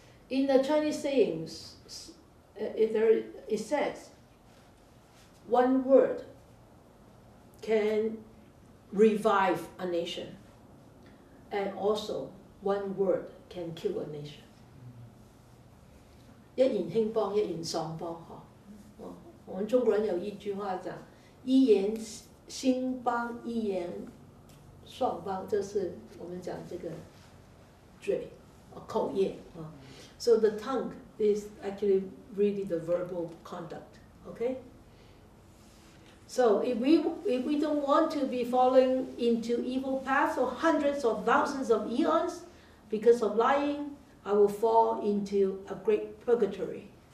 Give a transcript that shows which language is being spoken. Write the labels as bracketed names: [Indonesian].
[English] In the Chinese sayings, it says, one word can revive a nation, and also one word can kill a nation. [Chinese] 一言興邦，一言喪邦，我們中國人有一句話講，一言興邦，一言喪邦，這是我們講這個嘴，口業。 [English] So the tongue is actually really the verbal conduct, okay? So if we don't want to be falling into evil paths for hundreds or thousands of eons because of lying, I will fall into a great purgatory.